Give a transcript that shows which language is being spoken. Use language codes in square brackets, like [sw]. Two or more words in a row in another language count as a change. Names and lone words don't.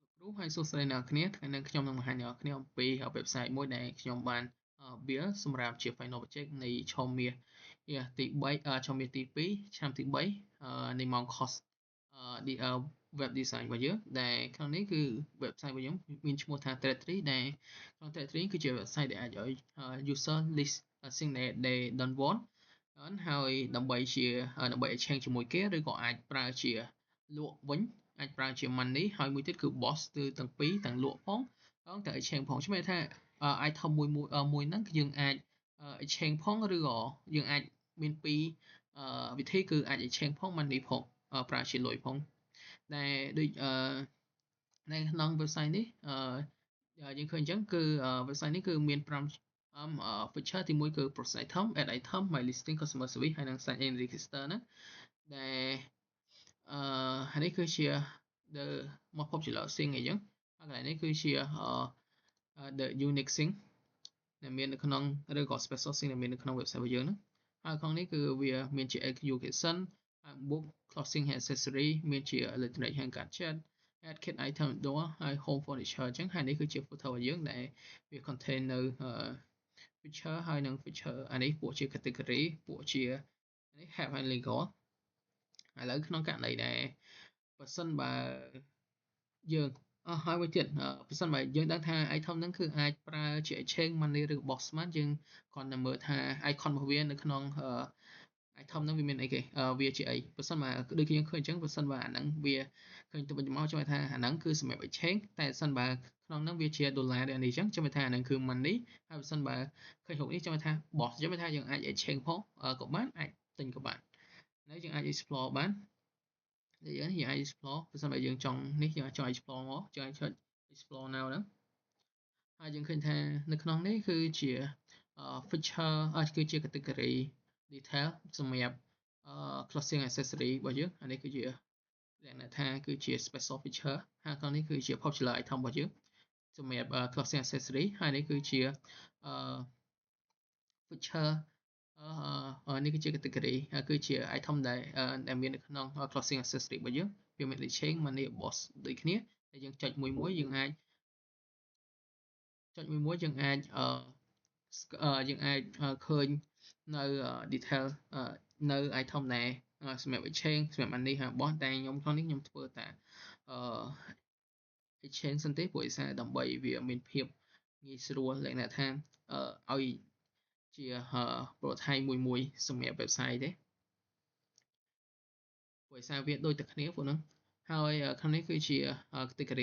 [km] ហើយសួស្តីអ្នកគ្នាថ្ងៃនេះខ្ញុំនឹងបង្ហាញអ្នកគ្នាអំពី website មួយដែលខ្ញុំបាន build សម្រាប់ជា [en] final project [km] នៃឆមាសទី3ឆមាសទី2ឆ្នាំទី3នៃម៉ោង [en] course web design [km] របស់យើងដែលក្នុង នេះគឺ website របស់យើងមានឈ្មោះថា Directory ដែលក្នុង Directory គឺជា website ដែលអាចឲ្យ [en] user list thing that they don't want [km] ហើយដើម្បី exchange ជាមួយគេឬក៏អាចប្រើ ជាលក់វិញអាចប្រើជា money ហើយមួយទៀតគឺ boss គឺទាំងពីរទាំងលក់ផងទាំង exchange ផងជំនឿ ថា item មួយហ្នឹងគឺយើងអាច exchange ផងឬក៏យើងអាចមានពីរវិធីគឺអាច exchange ផង money ផងប្រើជាលុយផងដែលដូចនៅក្នុង website នេះយើងឃើញអញ្ចឹងគឺ website នេះគឺមាន5 feature ទី1គឺ [en] process item add item my listing customer service [km] ហើយនិង [en] sign in register [km] ហ្នឹងដែលហើយនេះគឺជា [en] the most popular thing [km] អីចឹងហើយកន្លែងនេះគឺជា [en] the unique thing [km] ដែលមាននៅក្នុងឬក៏ [en] special thing [km] ដែលមាននៅក្នុង website របស់យើងហ្នឹងហើយក្នុងនេះគឺវាមានជា [en] education book clothing accessory [km] មានជា [en] electronic hand gadget add kit item door [km] ហើយ [en] home furniture [km] អញ្ចឹងហើយនេះគឺជា footer របស់យើងដែលវា contain នៅ feature ហើយនឹង feature អានេះ ពួកជា category ពួកជានេះ [en] have and legal [km] ឥឡូវក្នុងករណីដែលបើសិនបើយើងហើយមួយទៀតបើសិនបើយើងដឹងថា item ហ្នឹងគឺអាចប្រើជា [en] exchange money [km] ឬ box បានយើងគ្រាន់តែមើល ថា icon របស់វានៅក្នុងitem ហ្នឹងវាមានអីគេវាជាអីបើសិនបើដូចយើងឃើញអញ្ចឹងបើសិនបើអាហ្នឹងវាឃើញទៅវិញទៅមកចាំថាអាហ្នឹងគឺសម្រាប់ exchange តែ បើសិនបើក្នុងហ្នឹងវាជាដុល្លារដូចនេះអញ្ចឹងចាំថាអាហ្នឹងគឺ money ហើយបើសិនបើឃើញរូបនេះចាំថា boss ចាំ ថាយើងអាច exchange ផងក៏បានអាចទិញក៏បានហើយយើងអាច explore បានយើងអាច explore បើសិនបើយើងចង់នេះយើងអាចចង់ explore មកយើងអាចចុច [en] explore now [km] ហ្នឹងហើយយើងឃើញថានៅក្នុងនេះគឺជា feature គឺជា [en] category detail [km] សម្រាប់ [en] clothing accessory [km] របស់យើងអានេះគឺជាលក្ខណៈថាគឺជា [en] special feature [km] ហើយក្នុងនេះគឺជា [en] popular item [km] របស់យើងសម្រាប់ [en] clothing accessory [km] ហើយនេះគឺជា feature នេះគឺជា category គឺជា item ដែលមាននៅក្នុង [en] clothing accessory [km] របស់យើងវាមាន [en] exchange money boss [km] ដូចគ្នាហើយយើងចុចមួយយើងអាច ចុចមួយយើងអាចឃើញនៅ detail នៅ item ដែលសម្រាប់ exchange សម្រាប់ money ហើយ boss តែខ្ញុំក្នុងនេះខ្ញុំធ្វើតែ exchange សិនទេព្រោះឯសារដើម្បីវាមានភាពងាយស្រួលលក្ខណៈថាឲ្យជា prototype មួយសម្រាប់ website ទេព្រោះឯសារវាដូចតែគ្នាពួកហ្នឹងហើយក្នុងនេះគឺជា category